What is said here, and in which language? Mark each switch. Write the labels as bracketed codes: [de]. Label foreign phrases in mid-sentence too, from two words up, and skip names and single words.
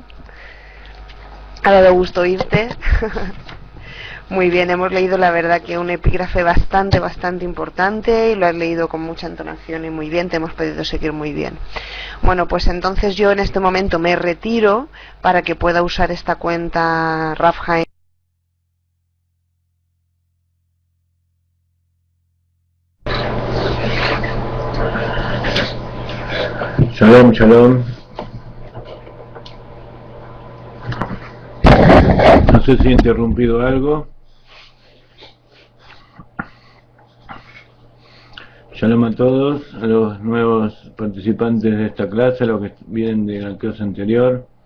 [es] Ha dado gusto oírte. Muy bien, hemos leído la verdad que un epígrafe bastante importante y lo has leído con mucha entonación y muy bien, te hemos podido seguir muy bien. Bueno, pues entonces yo en este momento me retiro para que pueda usar esta cuenta Rafheim. [he] שלום, שלום. [es] No sé si he interrumpido algo. Shalom a todos, a los nuevos participantes de esta clase, a los que vienen de la clase anterior.